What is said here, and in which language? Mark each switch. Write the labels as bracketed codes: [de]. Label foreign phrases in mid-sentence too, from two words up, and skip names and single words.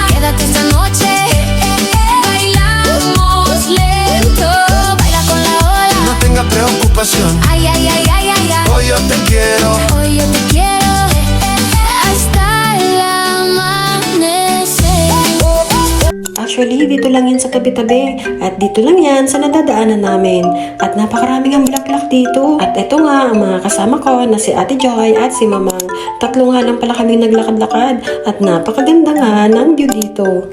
[es] Quédate esta noche, bailamos lento. Baila con la ola, No tengas preocupación, ay, ay, ay, ay, ay, ay. hoy yo te quiero. Hoy yo te quiero hasta el amanecer. [tl] Actually, dito lang yan sa tabi-tabi at dito lang yan sa nadadaanan namin. At napakaraming ang bulaklak dito. At eto nga ang mga kasama ko na si Ate Joy at si Mamang. Tatlo nga lang pala kaming naglakad-lakad at napakaganda nga ng view dito.